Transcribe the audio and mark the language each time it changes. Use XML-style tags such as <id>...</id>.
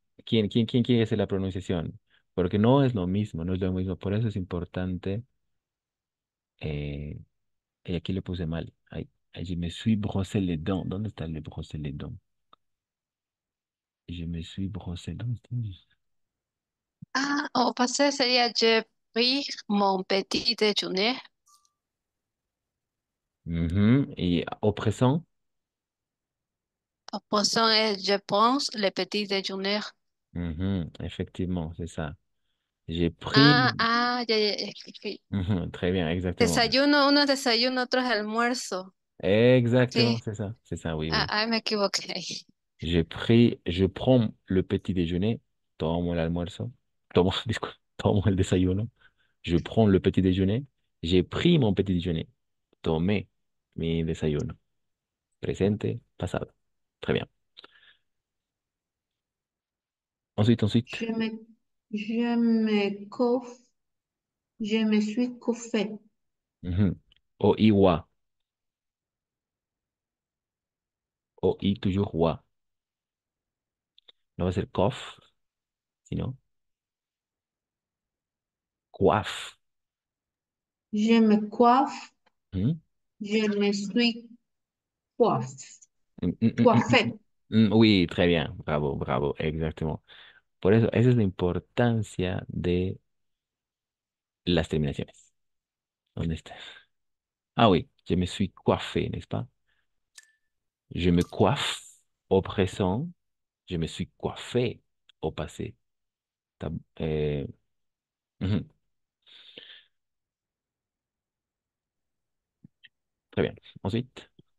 <es>¿Quién quiere hacer la pronunciación? Porque no es lo mismo, no es lo mismo. Por eso es importante. eh, y aquí le puse mal.</es> <fr>Ay, ay, je me suis brossé les dents.</fr> <es>¿Dónde está</es> <fr>le brossé les dents? Je me suis brossé.</fr> <es>¿Dónde está?</es> <fr>Ah, au passé sería je pris mon petit déjeuner. Ujú. Y opresón. Au présent, je pense le petit déjeuner. Ujú, effectivement, c'est ça. J'ai pris. Ok. Ujú, très bien, exactement.</fr> <es>Desayuno, uno es desayuno, otro es almuerzo.</es> <fr>Exactement,</fr> <es>Sí,</es> <fr>c'est ça, oui, oui.</fr> <es>me equivoqué.</es> <fr>Je prends le petit déjeuner,</fr> <es>tomo el almuerzo, tomo, disculpe, tomo el desayuno,</es> <fr>je prends le petit déjeuner, j'ai pris mon petit déjeuner,</fr> <es>tomé mi desayuno. Presente, pasado.</es> <fr>Très bien. Ensuite. Je me, je me coiffe, je me suis coiffé. Mhm. O I wa, o I toujours wa.</fr> <es>No va a ser cof, sino coif.</es> <fr>Je me coiffe, Mhm. je me suis coiffé. Mm, mm, mm, mm, mm, Coiffé. Oui, très bien, bravo, bravo, exactement.</fr> <es>Por eso, esa es la importancia de las terminaciones. ¿Dónde está?</es> <fr>Ah oui, je me suis coiffé, n'est-ce pas? Je me coiffe au présent, je me suis coiffé au passé. T'as- eh, ujú, très bien. Ensuite,</fr>